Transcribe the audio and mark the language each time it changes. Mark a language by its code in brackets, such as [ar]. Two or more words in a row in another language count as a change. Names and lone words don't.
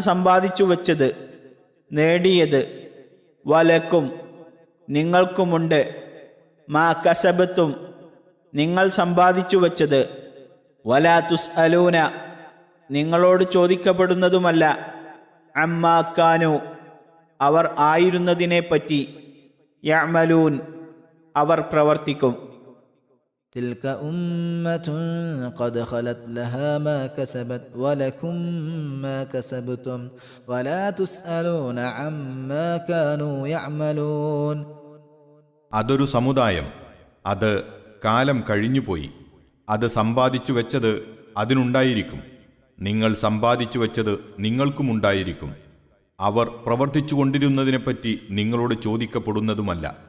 [ml] സമ്പാദിച്ചു വച്ചത് നേടിയത്, വലക്കും നിങ്ങൾക്കുമുണ്ട്, [ar] ما كسبتم [ml] നിങ്ങൾ സമ്പാദിച്ചു വച്ചത്, [ar] ولا تسألون [ml] നിങ്ങളോട് ചോദിക്കപ്പെടുന്നതുമല്ല, [ar] عما كانوا [ml] അവർ ആയിരുന്നതിനെപ്പറ്റി, യഅമലൂൻ അവർ പ്രവർത്തിക്കും. [ar] تلك أمة قد خلت لها ما كسبت ولكم ما كسبتم ولا تسألون عما كانوا يعملون. [ml] അതൊരു സമുദായം, അത് കാലം കഴിഞ്ഞുപോയി, അത് സമ്പാദിച്ചു വെച്ചത് അതിനുണ്ടായിരിക്കും, നിങ്ങൾ സമ്പാദിച്ചു വെച്ചത് നിങ്ങൾക്കുമുണ്ടായിരിക്കും, അവർ പ്രവർത്തിച്ചുകൊണ്ടിരുന്നതിനെപ്പറ്റി നിങ്ങളോട് ചോദിക്കപ്പെടുന്നതുമല്ല.